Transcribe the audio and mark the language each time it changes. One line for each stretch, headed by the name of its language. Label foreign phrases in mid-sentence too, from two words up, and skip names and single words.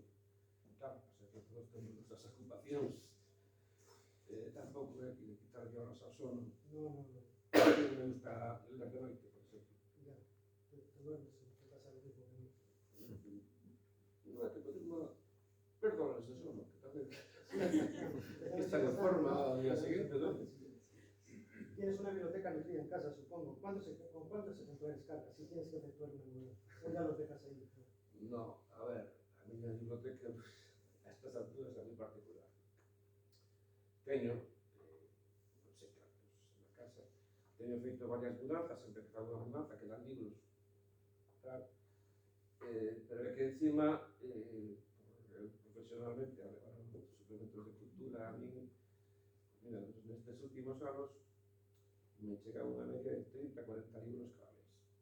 Galician: Claro, pasa que todos temos nosas ocupacións, tampouco é que quitarlle horas ao sono.
Spanish: No. Me gusta
Galician: ler de noite, por exemplo.
Spanish: Ya, te duermes, te pasa lo mismo que a mí.
Galician: Non é que podemos perder horas de sono, que tamén que estar en forma ao día seguinte, non?
Spanish: Tienes una biblioteca nutrida en casa, supongo. ¿Con cuántos ejemplares cargas si tienes que efectuar una mudanza? ¿O ya los dejas ahí? No,
Galician: a ver, a miña biblioteca a estas alturas é moi particular. Teño, non sei cantos na casa, teño feito varias mudanzas, sempre que fago unha mudanza, que dan libros, tal. Pero é que encima, profesionalmente, a levar suplementos de cultura, a min, mira, nestes últimos anos, me chega unha media de 30, 40 libros cada mes.